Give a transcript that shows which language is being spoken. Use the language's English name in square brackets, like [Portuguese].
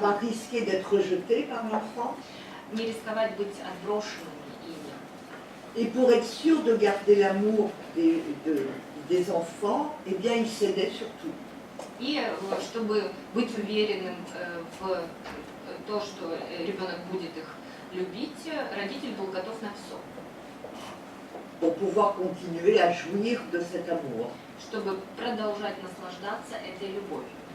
[French] Pas risquer d'être rejeté par l'enfant. [Russian] Не рисковать быть отброшенными ими. [French] Et pour être sûr de garder l'amour des enfants, eh bien, ils cédaient surtout. [Russian] И чтобы быть уверенным в то, что ребенок будет их любить, родитель был готов на все. [French] Pour pouvoir continuer à jouir de cet amour. [Russian] Чтобы продолжать наслаждаться этой любовью.